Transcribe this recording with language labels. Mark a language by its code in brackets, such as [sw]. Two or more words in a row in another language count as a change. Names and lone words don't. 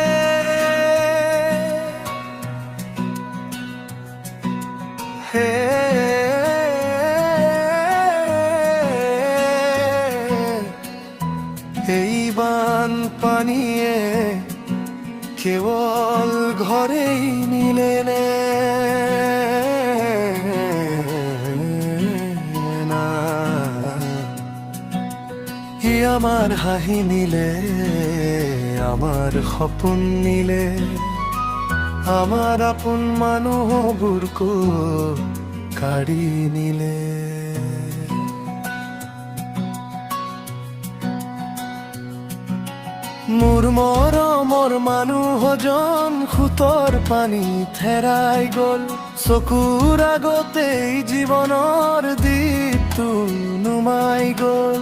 [as] হে এই বান পানিয়ে কেবল ঘরেই নিলে না, হি আমার হাঁহি নিলে, আমার সপোন নিলে, আমার আপন মানুহবোৰকো কাঢ়ি নিলে। মোৰ মৰমৰ মানুহজন সোঁতৰ পানীত হেৰাই গ'ল, চকুৰ আগতেই জীৱনৰ দীপটো নুমাই গ'ল।